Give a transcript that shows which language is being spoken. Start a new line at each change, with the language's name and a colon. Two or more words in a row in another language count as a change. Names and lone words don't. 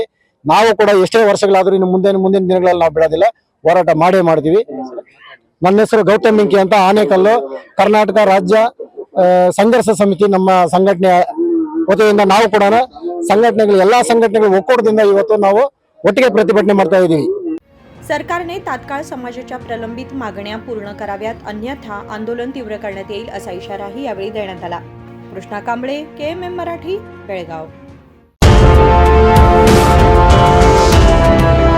Kannada: ನಾವು ಕೂಡ ಎಷ್ಟೇ ವರ್ಷಗಳಾದ್ರೂ ಇನ್ನು ಮುಂದಿನ ದಿನಗಳಲ್ಲಿ ನಾವು ಬಿಡೋದಿಲ್ಲ, ಹೋರಾಟ ಮಾಡೇ ಮಾಡ್ತೀವಿ। ನನ್ನ ಹೆಸರು ಗೌತಮ್ ಮಿಂಕಿ ಅಂತ, ಆನೇಕಲ್ಲು, ಕರ್ನಾಟಕ ರಾಜ್ಯ ಸಂಘರ್ಷ ಸಮಿತಿ ನಮ್ಮ ಸಂಘಟನೆ ವತಿಯಿಂದ ನಾವು ಕೂಡ ಎಲ್ಲಾ संघटनेಗಳು ಒಕ್ಕೂಟದಿಂದ ಇವತ್ತು ನಾವು ಒಟ್ಟಿಗೆ ಪ್ರತಿಭಟನೆ ಮಾಡ್ತಾ ಇದ್ದೀವಿ।
Marathi: सरकारने तात्काळ समाजाच्या प्रलंबित मागण्या पूर्ण कराव्यात, अन्यथा आंदोलन तीव्र करण्यात येईल असा इशाराही यावेळी देण्यात आला। कृष्णा कांबळे, KMM मराठी, बेळगाव।